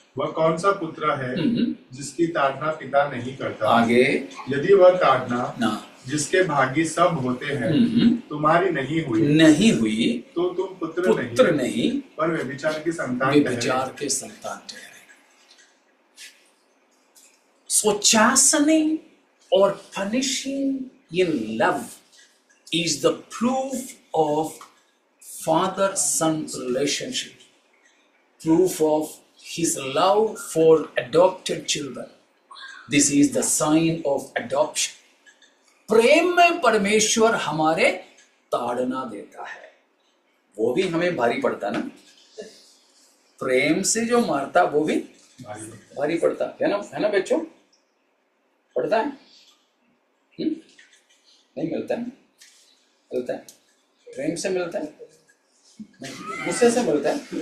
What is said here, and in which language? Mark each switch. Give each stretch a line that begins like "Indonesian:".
Hindi: वह कौन सा पुत्र है जिसकी ताड़ना पिता नहीं करता? आगे, यदि वह ताड़ना ना जिसके भागी सब होते हैं तुम्हारी नहीं हुई, तो तुम पुत्र नहीं पर व्यभिचार की संतान व्यभिचार के संतान ठहरे।
English: So chastening or punishing in love is the proof of father-son relationship, proof of his love for adopted children. This is the sign of adoption.
Hindi: प्रेम में परमेश्वर हमारे ताड़ना देता है, वो भी हमें भारी पड़ता ना। प्रेम से जो मारता वो भी भारी पड़ता है ना बच्चों, पड़ता है? नहीं मिलता है? मिलता है, प्रेम से मिलता है, गुस्से से मिलता है।